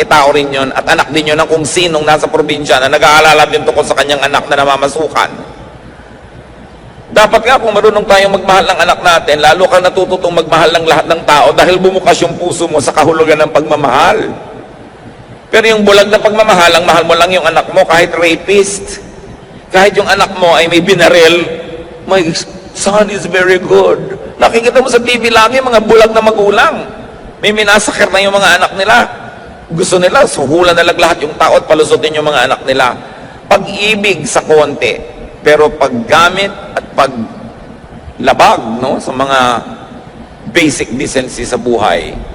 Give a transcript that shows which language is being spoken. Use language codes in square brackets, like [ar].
[tl] Tao rin yun, at anak din yun ng kung sinong nasa probinsya na nag-aalala din tungkol sa kanyang anak na namamasukan. Dapat nga kung marunong tayong magmahal ng anak natin, lalo ka natututong magmahal ng lahat ng tao dahil bumukas yung puso mo sa kahulugan ng pagmamahal. Pero yung bulag na pagmamahal, ang mahal mo lang yung anak mo kahit rapist. Kahit yung anak mo ay may binaril, [en] my son is very good. [tl] Nakikita mo sa TV lagi, mga bulag na magulang. May minasakir na yung mga anak nila. Gusto nila, suhulan na lang lahat yung tao at palusutin yung mga anak nila. Pag-ibig sa konti, pero paggamit at paglabag, no, sa mga basic decency sa buhay.